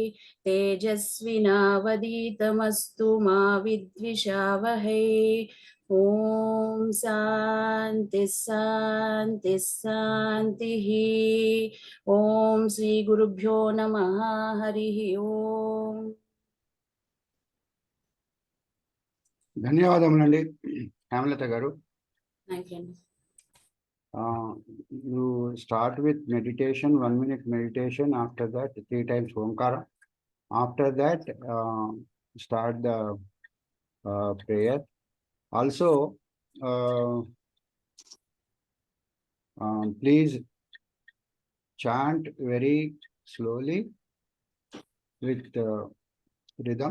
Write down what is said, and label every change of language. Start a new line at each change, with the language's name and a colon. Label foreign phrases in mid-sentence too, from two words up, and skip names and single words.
Sanskrit: तेजस्विनावधीतमस्तु मा विद्विषावहै ॐ शान्ति शान्ति शान्तिः ॐ श्रीगुरुभ्यो नमः हरिः ॐ
Telugu: ధన్యవాదములండి హేమలత గారు.
English: Thank you. You start with meditation, 1 minute meditation. After that, 3 times Omkara. After that, start the prayer. Also, please chant very slowly with rhythm.